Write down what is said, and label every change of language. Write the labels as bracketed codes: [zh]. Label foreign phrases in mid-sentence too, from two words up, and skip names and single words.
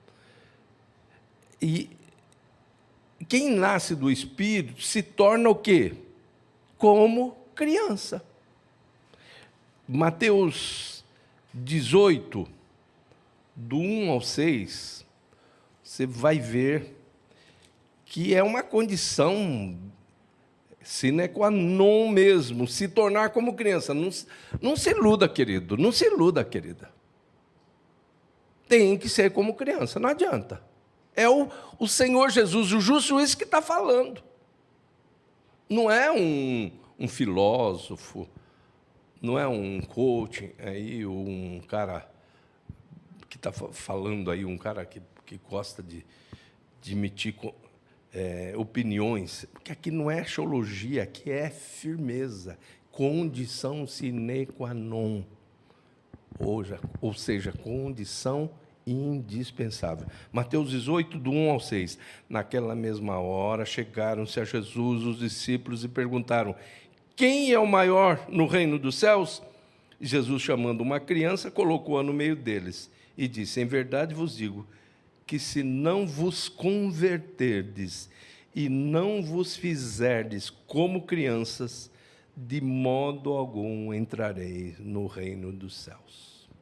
[pt] E quem nasce do Espírito se torna o quê? Como criança. Mateus 18, do 1 ao 6, você vai ver que é uma condição [la] sine qua non [pt] mesmo, se tornar como criança. Não se iluda, querido, não se iluda, querida. Tem que ser como criança, não adianta. É o Senhor Jesus, o justo juiz, que está falando. Não é um filósofo, não é um coach, aí, um cara que está falando aí, um cara que gosta de emitir opiniões, porque aqui não é teologia, aqui é firmeza, condição [la] sine qua non, [pt] ou seja, condição indispensável. Mateus 18, do 1 ao 6. Naquela mesma hora, chegaram-se a Jesus os discípulos e perguntaram: quem é o maior no reino dos céus? Jesus, chamando uma criança, colocou-a no meio deles e disse: em verdade vos digo que se não vos converterdes e não vos fizerdes como crianças, de modo algum entrareis no reino dos céus.